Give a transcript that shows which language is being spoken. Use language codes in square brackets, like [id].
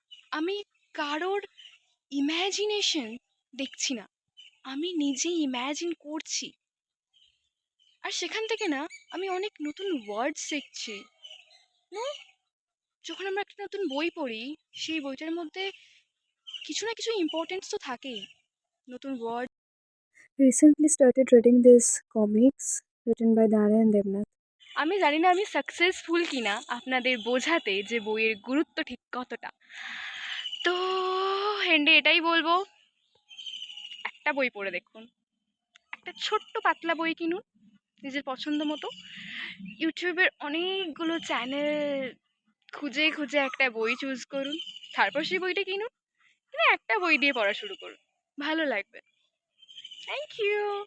[bn] আমি কারোর ইমাজিনেশন দেখছি না, আমি নিজেই ইম্যাজিন করছি। আর সেখান থেকে না আমি অনেক নতুন ওয়ার্ড শিখছি। না, যখন আমরা একটা নতুন বই পড়ি সেই বইটার মধ্যে কিছু না কিছু ইম্পর্টেন্স তো থাকেই, নতুন word. [en] Recently started reading this comics written by Narayan Devnath. [bn] আমি জানি না আমি সাকসেসফুল কিনা আপনাদের বোঝাতে যে বইয়ের গুরুত্ব ঠিক কতটা। তো হেন্ডে এটাই বলবো, একটা বই পড়ে দেখুন, একটা ছোট্ট পাতলা বই কিনুন নিজের পছন্দ মতো। ইউটিউবের অনেকগুলো চ্যানেল খুঁজে খুঁজে একটা বই চুজ করুন, তারপর সেই বইটা কিনুন, কিনে একটা বই দিয়ে পড়া শুরু করুন, ভালো লাগবে। Thank you.